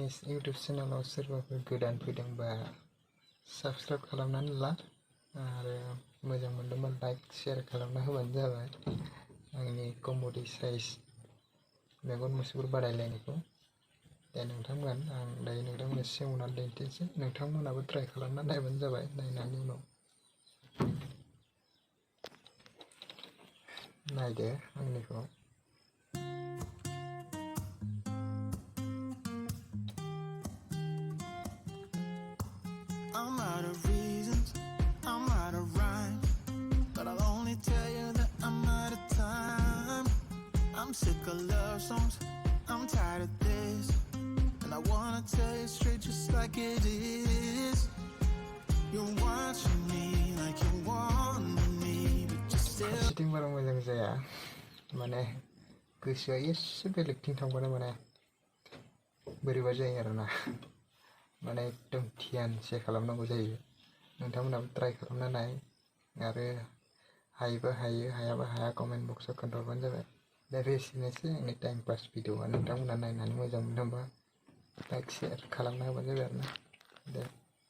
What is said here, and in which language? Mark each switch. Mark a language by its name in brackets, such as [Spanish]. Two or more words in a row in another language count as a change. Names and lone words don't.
[Bodo] इउटिउब चेनेलाव सोरबाफोर गोदान फैदोंबा साबस्क्राइब खालामनानै ला आरो मोजां मोनदोंबा [English] like share [Bodo] खालामना होबानो जाबाय आंनि कमेडि साइज मेगन मुसेफोर बादायलायनायखौ दा नोंथांमोन आं दायो नोंथांमोननो सोमावनानै दिन्थिनोसै नोंथांमोनाबो ट्राइ खालामना नायबानो जाबाय नायनायनि उनाव नायदो आंनिखौ [English] I'm out of reasons, I'm out of rhyme, but I'll only tell you that I'm out of time. I'm sick of love songs, I'm tired of this, and I wanna tell you straight just like it is. You're watching me like you want me, but you're still [Bodo] फारसेथिं बारा मोजां जाया माने गोसोआ एसे बेलेगथिं थांबानो माने बोरैबा जायो आरोना माने एकदम ध्यानसे खालामनांगौ जायो नोंथांमोनाबो ट्राइ खालामना नाय आरो हायोबा हायो हायाबा हाया [English] comment box [Bodo] खोन्थाहरबानो जाबाय दा एसेनोसै आंनि [English] time pass video [Bodo] नोंथांमोना नायनानै मोजां मोनदोंबा [English] like share [Bodo] खालामना होबानो जाबाय आरोना दे